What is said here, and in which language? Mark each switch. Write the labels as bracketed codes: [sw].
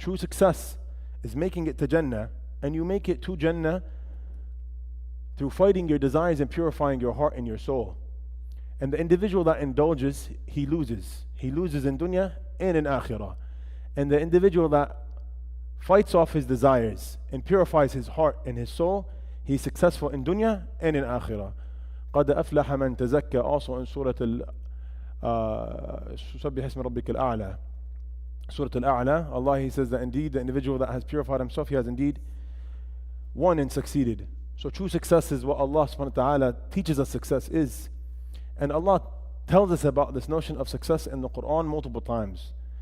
[en] True success is making it to Jannah, and you make it to Jannah through fighting your desires and purifying your heart and your soul. And the individual that indulges, he loses. He loses in dunya and in akhirah. And the individual that fights off his desires and purifies his heart and his soul, he's successful in dunya and in akhirah. [ar] قَدْ أَفْلَحَ مَنْ تَزَكَّى, [en] also in Surah [ar] سَبِّحِ اسْمَ رَبِّكَ الْأَعْلَى. [en] Surah Al-A'la, Allah, He says that indeed the individual that has purified himself, he has indeed won and succeeded. So true success is what Allah subhanahu wa ta'ala teaches us success is. And Allah tells us about this notion of success in the Quran multiple times.